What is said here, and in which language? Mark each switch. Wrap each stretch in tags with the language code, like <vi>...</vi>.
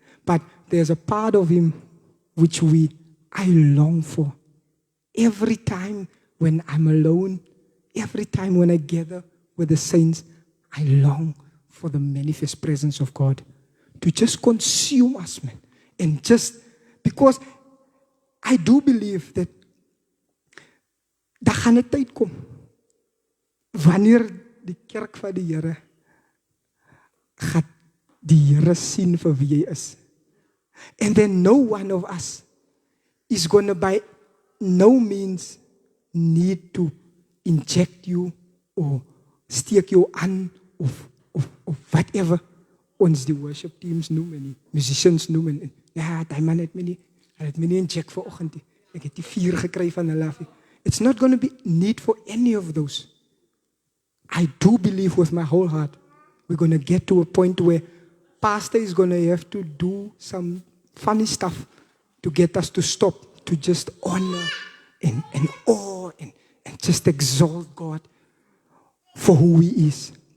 <en>But there's a part of Him which I long for. Every time when I'm alone, every time when I gather with the saints, I long for the manifest presence of God to just consume us, man. And just, because I do believe that</en> <af>daar gaan 'n tyd kom wanneer die kerk van die Here gaan die Here sien vir wie hy is.</af> <en>And then no one of us is going to by no means need to inject you or</en> <af>steek jou aan</af> <en>of whatever</en> <af>ons die worship teams noem en die musicians noem en ja, die man het my nie inject vanoggend nie. Ek het die 4 gekry van hulle af.</af> <en>It's not going to be need for any of those. I do believe with my whole heart we're going to get to a point where pastor is going to have to do some funny stuff to get us to stop, to just honor and awe and just exalt God for who He is.</en>